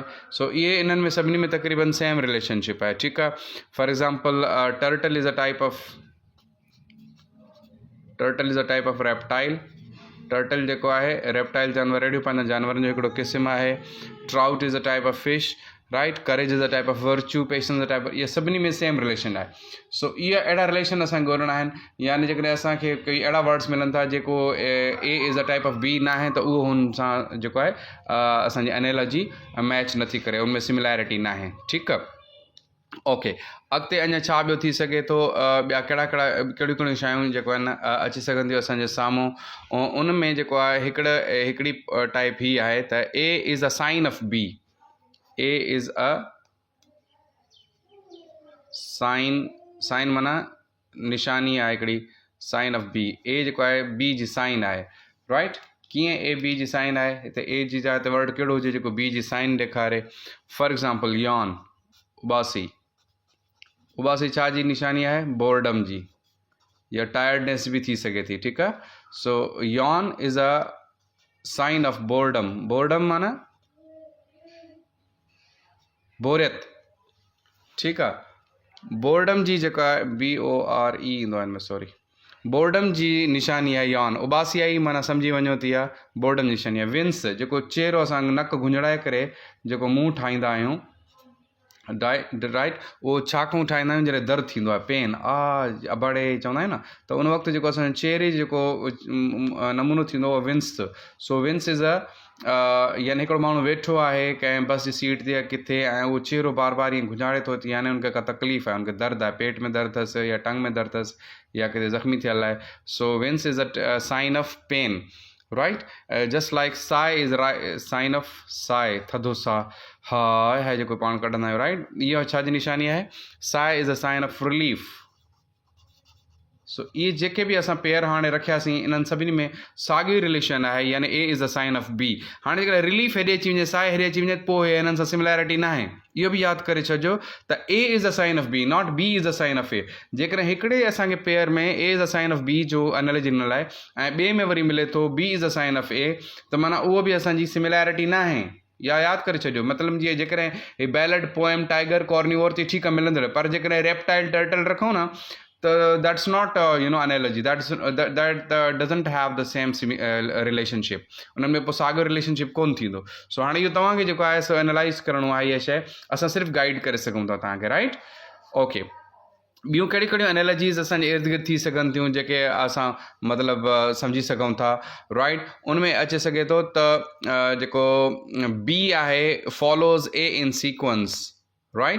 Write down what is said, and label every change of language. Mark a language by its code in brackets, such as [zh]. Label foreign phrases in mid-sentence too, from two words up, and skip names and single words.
[sd] सो इहे इन्हनि में सभिनी में तक़रीबन [en] same relationship [sd] आहे, ठीकु आहे। [en] For example turtle is a type of reptile. [sd] टर्टल जेको आहे रेप्टाइल जानवर, अहिड़ियूं पंहिंजा जानवरनि जो हिकिड़ो क़िस्म आहे। [en] Trout is a type of fish, right. Courage is a type of virtue, patience a type of, [sd] इहे सभिनी में [en] same relation [sd] आहे। सो इहे अहिड़ा रिलेशन असांखे ॻोल्हणा आहिनि। यानी जेकॾहिं असांखे कोई अहिड़ा वर्ड्स मिलनि था जेको [en] A is a type of B [sd] न आहे, त उहो हुन सां जेको आहे असांजी एनालॉजी मैच नथी करे, उनमें सिमिलैरिटी न आहे, ठीकु आहे। ओके, अॻिते अञा छा ॿियो थी सघे थो, ॿिया कहिड़ियूं शयूं जेको आहिनि अची सघंदियूं असांजे साम्हूं। उन में जेको आहे हिकिड़ी टाइप हीअ आहे त [en] A is a sign of B. A is a sign [sd] माना निशानी आहे हिकिड़ी, [en] sign of B. [sd] ए जेको आहे बी जी साइन आहे, राइट। कीअं ए बी जी साइन आहे? हिते ए जी जाइ ते वर्ड कहिड़ो हुजे जेको बी जी साइन ॾेखारे? [en] for example yawn, [sd] उबासी। उबासी छा जी निशानी आहे? बोर्डम जी, या टायर्डनेस बि थी सघे थी, ठीकु आहे। [en] So yawn is a sign of boredom. [sd] बोर्डम माना बोरियत, ठीकु आहे। बोर्डम जी जेका आहे BORE ईंदो आहे हिन में, सॉरी, बोर्डम जी निशानी आहे यॉन। उबासी आई माना सम्झी वञो थी आहे बोर्डम निशानी आहे। विंस जेको चेहरो असां नक घुंझड़ाए करे जेको मुंहुं ठाहींदा आहियूं, राइट, उहो छाकाणि ठाहींदा आहियूं? जॾहिं दर्द थींदो आहे, पेन, अबड़े चवंदा आहियूं न, त उन वक़्तु जेको असांजो चेहरे जेको नमूनो थींदो आहे विंस। सो [en] wince is [sd] यानी हिकिड़ो माण्हू वेठो आहे कंहिं बस जी सीट ते या किथे, ऐं उहो चेहरो बार बार ईअं घुंझाड़े थो अचे, यानी उनखे का तकलीफ़ आहे, उनखे दर्द आहे, पेट में दर्द अथसि या टंग में दर्द अथसि या किथे ज़ख़्मी थियल आहे। [en] So wince is a sign of pain, right. Just like sigh is sign of sigh, [sd] थधो साह, हाय हाय जेको पाण कढंदा आहियूं, राइट। इहा छा जी निशानी आहे? [en] Sigh is a sign of relief. [sd] सो इहे जेके बि असां पेयर हाणे रखियासीं, इन्हनि सभिनी में साॻियो रिलेशन आहे, [en] यानी A is a sign of B। [sd] हाणे जेकॾहिं रिलीफ हेॾे अची वञे, साए हेॾे अची वञे, पोइ हिननि सां सिमिलैरिटी न आहे। इहो बि यादि करे छॾिजो त [en] A is a sign of B, not B is a sign of A. [sd] जेकॾहिं हिकिड़े असांखे पेयर में [en] A is a sign of B [sd] जो एनालॉजी ॾिनल आहे, ऐं ॿिए में वरी मिले थो [en] B is a sign of A, [sd] त माना उहो बि असांजी सिमिलैरिटी न आहे। या यादि करे छॾियो, मतिलबु जीअं जेकॾहिं ही बैलेड, पोएम, टाइगर, कॉर्निवोर ते ठीकु आहे मिलंदड़, पर जेकॾहिं रेप्टाइल, टर्टल रखूं न, त [en] that's not analogy, that doesn't have the same relationship. [sd] उन्हनि में पोइ साॻियो रिलेशनशिप कोन थींदो। सो हाणे इहो तव्हांखे जेको आहे सो एनालाइज़ करिणो आहे, इहा शइ असां सिर्फ़ु गाइड करे सघूं था तव्हांखे, राइट। ओके, ॿियूं कहिड़ियूं एनालॉजीज़ असांजे इर्द गिर्द थी सघनि थियूं जेके असां मतिलबु सम्झी सघूं था, राइट। उनमें अची सघे थो त जेको बी आहे [en] follows A in sequence, right.